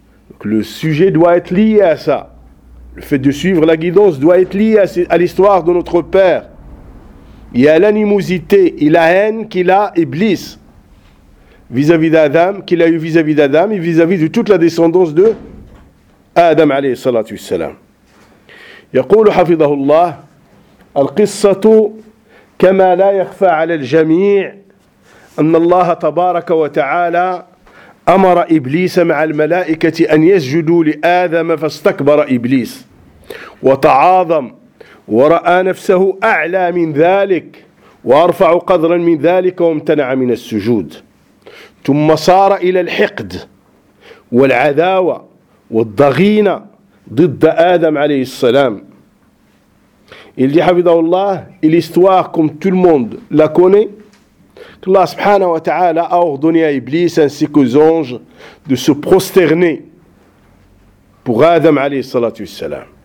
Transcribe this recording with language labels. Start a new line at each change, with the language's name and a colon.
French: Donc le sujet doit être lié à ça. Le fait de suivre la guidance doit être lié à l'histoire de notre père. Il y a l'animosité et la haine qu'il a, Iblis, vis-à-vis d'Adam, qu'il a eu vis-à-vis d'Adam et vis-à-vis de toute la descendance de Adam alayhi salatu wassalam.
Arabic: يقول حفظه الله القصة كما لا يخفى على الجميع أن الله تبارك وتعالى أمر إبليس مع الملائكة أن يسجدوا لآدم فاستكبر إبليس وتعاظم ورأى نفسه أعلى من ذلك وأرفع قدرا من ذلك وامتنع من السجود ثم صار إلى الحقد والعداوة والضغينة ضد آدم عليه السلام.
French: Il dit, حفظه الله, et l'histoire comme tout le monde la connaît, Allah subhanahu wa ta'ala a ordonné à Iblis ainsi qu'aux anges de se prosterner pour Adam alayhi salatu wassalam.